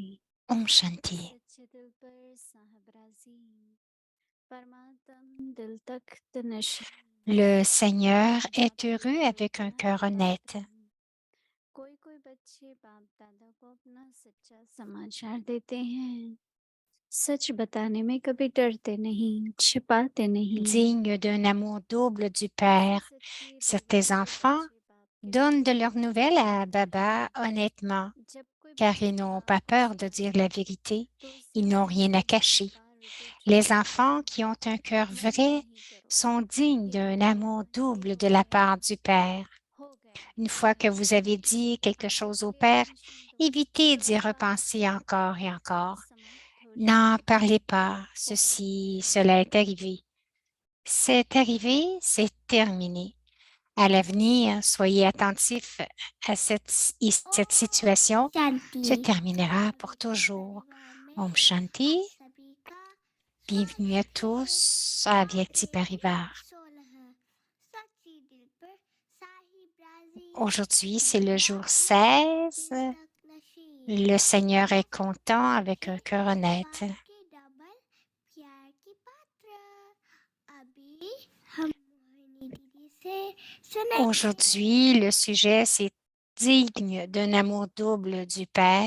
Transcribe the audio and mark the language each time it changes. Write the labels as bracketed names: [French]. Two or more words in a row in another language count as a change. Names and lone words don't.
[Hindi] ओम शांति. सच्चे दिल पर साहबराजी, परमात्म दिल तख्त नशीं, [French] Le Seigneur est [Hindi] बातें [French] heureux avec un [Hindi] करता [French] cœur [Hindi] बात [French] honnête. [Hindi] नहीं। कोई बच्चे बाप दादा को अपना सच्चा समाचार देते हैं। सच बताने में कभी डरते नहीं, छिपाते नहीं। [French] Digne d'un amour double du [Hindi] ऐसे [French] Père, [Hindi] सच्चे [French] certains [Hindi] दिलदार [French] enfants [Hindi] बच्चे बाप के [French] donnent de [Hindi] वचन [French] leurs [Hindi] मानते [French] nouvelles à [Hindi] हैं। [French] Baba honnêtement, [Hindi] जब कोई [French] car ils [Hindi] बच्चे [French] n'ont [Hindi] बाप [French] pas [Hindi] को [French] peur de dire la [Hindi] सुनाए [French] vérité. [Hindi] तो उसे [French] Ils n'ont [Hindi] मन [French] rien à [Hindi] से बार [French] cacher. [Hindi] बार रिपीट [French] Les [Hindi] दोहराते [French] enfants qui [Hindi] हैं। [French] ont un cœur [Hindi] मना [French] vrai [Hindi] नहीं करो, [French] sont dignes [Hindi] ये [French] d'un [Hindi] हो [French] amour [Hindi] गया, ये [French] double [Hindi] हो [French] de la [Hindi] गया, [French] part du Père. [Hindi] हो गया, [French] Une fois que vous avez [Hindi] शांति [French] dit quelque [Hindi] जब [French] chose au [Hindi] भी आप [French] Père, [Hindi] निश्चिंत हो, [French] évitez d'y [Hindi] तुरंत बात [French] repenser [Hindi] करें, [French] encore et [Hindi] सब [French] encore. [Hindi] समाप्त हो [French] N'en [Hindi] जाएगा, [French] parlez pas, [Hindi] हो गया। [French] cela est arrivé. C'est arrivé, c'est terminé. À l'avenir, soyez attentifs à cette situation se [Hindi] शांति। [French] terminera pour [Hindi] पवित्र [French] toujours. [Hindi] परिवार में ओम शांति, आप सभी का [French] bienvenue à [Hindi] स्वागत है। [French] tous à [Hindi] आज [French] Vyakti Parivar. [Hindi] 16 सच्ची दिल पर साहिब राजी [French] Aujourd'hui, c'est le jour [Hindi] परमात्मा [French] 16. [Hindi] दिल तक नशीं [French] Le Seigneur est [Hindi] बाबा [French] content avec [Hindi] बच्चे [French] un cœur honnête. [Hindi] बाप के डबल प्यार की पात्र। अभी हम मोहिनी दीदी से सुनेंगे। [French] Aujourd'hui, le sujet, c'est digne d'un amour double du Père.